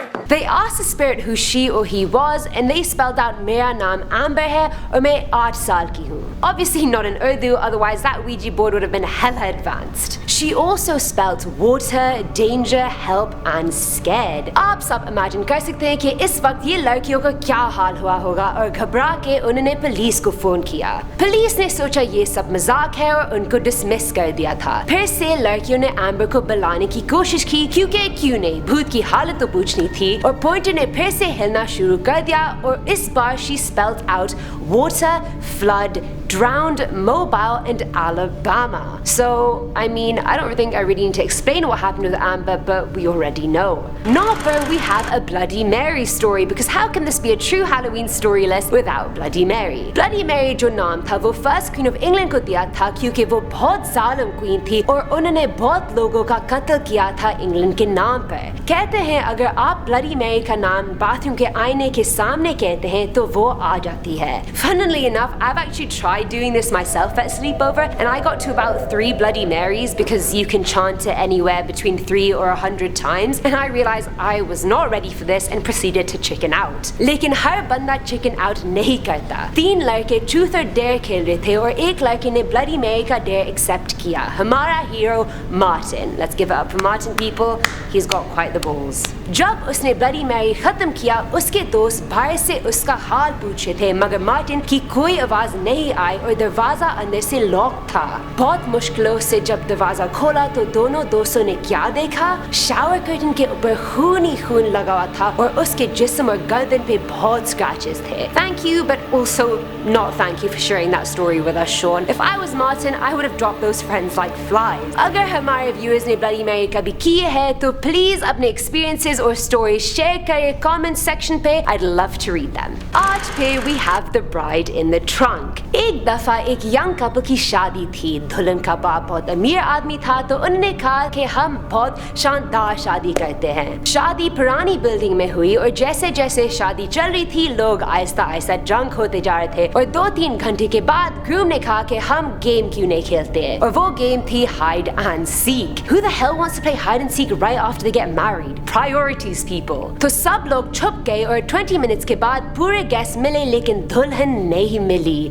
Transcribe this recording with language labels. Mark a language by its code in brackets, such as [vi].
[en] They asked the spirit who she or he was and they spelled out [hi] मेरा नाम Amber है और मैं 8 साल की हूँ। [en] Obviously not in Urdu, otherwise that Ouija board would have been hella advanced. She also spelled water, danger, help and scared. [hi] आप सब imagine कर सकते हैं कि इस वक्त ये लड़कियों का क्या हाल हुआ होगा और घबरा के उन्होंने पुलिस को फोन किया। पुलिस ने सोचा ये सब मजाक है और उनको डिसमिस कर दिया था। फिर से लड़कियों ने एम्बर को बुलाने की कोशिश की क्योंकि क्यों नहीं, भूत की हालत तो पूछनी थी और पॉइंटर ने फिर से हिलना शुरू कर दिया और इस बार [en] she spelled out water, flood, drowned, mobile and Alabama. So, I mean, I don't think I really need to explain what happened with Amber, but we already know. Not where we have a Bloody Mary story, because how can this be a true Halloween story list without Bloody Mary? [hi] Bloody Mary जो नाम था वो first queen of England को दिया था क्योंकि वो बहुत जालिम क्वीन थी और उन्होंने बहुत लोगों का कत्ल किया था इंग्लैंड के नाम पर। कहते हैं अगर आप ब्लडी मैरी का नाम बाथरूम के आईने के सामने कहते हैं तो वो आ जाती है। [en] Funnily enough, I've actually tried doing this myself at sleepover and I got to about 3 Bloody Marys because you can chant it anywhere between 3 or 100 times and I realized I was not ready for this and proceeded to chicken out. [hi] लेकिन हर बंदा chicken out नहीं करता। 3 लड़के truth or dare खेल रहे थे और एक लड़के ने Bloody Mary का dare accept किया। हमारा hero Martin. [en] Let's give it up for Martin people. He's got quite the balls. [hi] जब उसने Bloody Mary खत्म किया उसके दोस्त बाहर से उसका हाल पूछे थे मगर मार्टिन की कोई आवाज नहीं आई और दरवाजा अंदर से लॉक था। बहुत मुश्किलों से जब दरवाजा खोला तो दोनों दोस्तों ने क्या देखा, शावर कर्टन के ऊपर खून ही खून लगा हुआ था और उसके जिस्म और गर्दन पे बहुत स्क्रैचेस थे। [en] Thank you, but also not thank you for sharing that story with us, Sean. If I was Martin, I would have dropped those friends like flies. [hi] अगर हमारे व्यूअर्स ने Bloody Mary कभी किए है तो प्लीज अपने experiences और stories share करें कमेंट सेक्शन पे। [en] I'd love to read them. आज पे we have the bride in the trunk. [hi] एक दफा एक यंग कपल की शादी थी। दुल्हन का बाप बहुत अमीर आदमी था तो उन्होंने कहा कि हम बहुत शानदार शादी करते हैं। शादी पुरानी बिल्डिंग में हुई और जैसे जैसे शादी चल रही थी लोग आहिस्ता आहिस्ता ड्रंक होते जा रहे थे और 2-3 घंटे के बाद ग्रूम ने कहा कि हम गेम क्यों नहीं खेलते हैं और वो गेम थी hide and seek. [en] Who the hell wants to play hide and seek right after they get married? Priorities people. [hi] तो सब लोग छुप गए और 20 मिनट्स के बाद पूरे गेस्ट मिले लेकिन दुल्हन नहीं मिली।